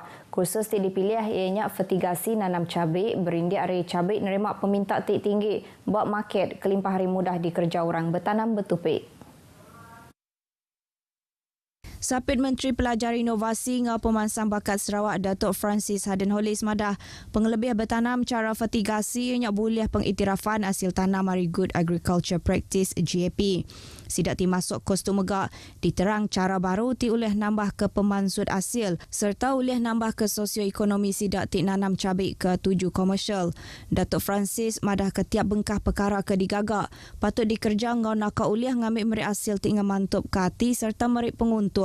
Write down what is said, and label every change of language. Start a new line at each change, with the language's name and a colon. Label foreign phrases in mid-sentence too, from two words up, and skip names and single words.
Iban: Kursus yang dipilih ianya fertigasi nanam cabai berindik hari cabai nerima peminta tik tinggi buat market kelimpah hari mudah dikerja orang bertanam bertupik. Sapit Menteri Pelajar Inovasi Ngau Pemansang Bakat Sarawak Datuk Francis Harden Hollis madah pengelebih bertanam cara fertigasi yang boleh pengiktirafan hasil tanam
English: Very Good Agriculture Practice
Iban: GAP. Sidak ti masuk kos tu megak diterang cara baru ti oleh nambah ke pemansud hasil serta oleh nambah ke sosioekonomi sidak ti nanam cabai ke tuju komersial. Datuk Francis madah ke tiap bengkah perkara ke digagak patut dikerja ngau nak oleh ngambil merik hasil ti ngamantup ke hati serta merik penguntung.